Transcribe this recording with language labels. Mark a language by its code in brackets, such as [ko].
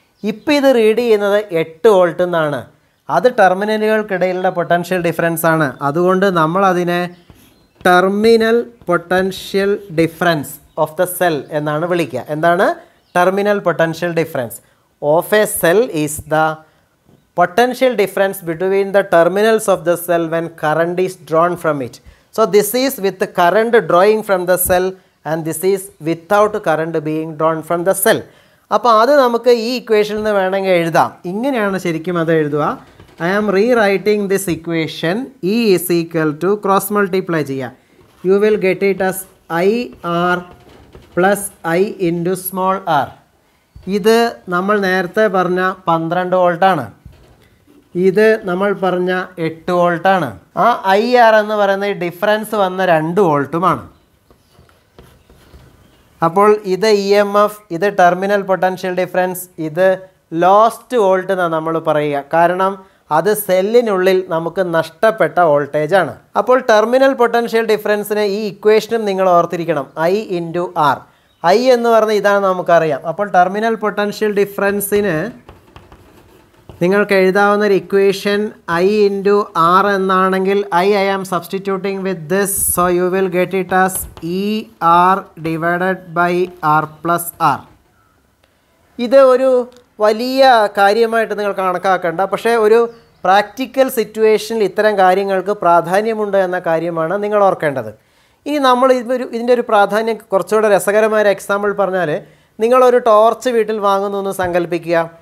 [ml] ഇപ്പോൾ ഇത് റീഡ് ചെയ്യുന്നത് 8 വോൾട്ട് എന്നാണ്. അത് ടെർമിനലുകൾക്കിടയിലുള്ള പൊട്ടൻഷ്യൽ ഡിഫറൻസ് ആണ്. അതുകൊണ്ട് നമ്മൾ അതിനെ terminal potential difference of the cell എന്നാണ് വിളിക്കുക. എന്താണ് terminal potential difference of A cell? [en] Is the potential difference between the terminals of the cell when current is drawn from it. So this is with the current drawing from the cell and this is without current being drawn from the cell. [ml] അപ്പോൾ അത് നമുക്ക് ഈ ഇക്വേഷനിൽ നിന്ന് വേണമെങ്കിൽ എഴുതാം. ഇങ്ങനെയാണ് ശരിക്കും അത് എഴുതുക. [en] I am rewriting this equation. E is equal to cross multiply ചെയ്യുക. You will get it as IR plus I into small r. [ml] ഇത് നമ്മൾ നേരത്തെ പറഞ്ഞ 12 വോൾട്ടാണ്. ഇത് നമ്മൾ പറഞ്ഞ 8 വോൾട്ടാണ്. ആ ഐ ആർ എന്ന് പറയുന്നത് ഡിഫറൻസ് വന്ന 2 വോൾട്ടുമാണ്. അപ്പോൾ ഇത് ഇ എം എഫ്, ഇത് ടെർമിനൽ പൊട്ടൻഷ്യൽ ഡിഫറൻസ്, ഇത് ലോസ്റ്റ് വോൾട്ട് എന്നാണ് നമ്മൾ പറയുക. കാരണം അത് സെല്ലിനുള്ളിൽ നമുക്ക് നഷ്ടപ്പെട്ട വോൾട്ടേജാണ്. അപ്പോൾ ടെർമിനൽ പൊട്ടൻഷ്യൽ ഡിഫറൻസിന് ഈ ഇക്വേഷനും നിങ്ങൾ ഓർത്തിരിക്കണം, I × R. I എന്ന് പറഞ്ഞാൽ ഇതാണ് നമുക്കറിയാം. അപ്പോൾ ടെർമിനൽ പൊട്ടൻഷ്യൽ ഡിഫറൻസിന് നിങ്ങൾക്ക് എഴുതാവുന്ന ഒരു ഇക്വേഷൻ I × R എന്നാണെങ്കിൽ [en] I am substituting with this, so you will get it as ER divided by R plus R. [ml] ഇത് ഒരു വലിയ കാര്യമായിട്ട് നിങ്ങൾ കണക്കാക്കേണ്ട, പക്ഷേ ഒരു പ്രാക്ടിക്കൽ സിറ്റുവേഷനിൽ ഇത്തരം കാര്യങ്ങൾക്ക് പ്രാധാന്യമുണ്ട് എന്ന കാര്യമാണ് നിങ്ങൾ ഓർക്കേണ്ടത്. ഇനി നമ്മൾ ഇതിൻ്റെ ഒരു പ്രാധാന്യം കുറച്ചുകൂടെ രസകരമായ ഒരു എക്സാമ്പിൾ പറഞ്ഞാൽ, നിങ്ങളൊരു ടോർച്ച് വീട്ടിൽ വാങ്ങുന്നു എന്ന് സങ്കല്പിക്കുക.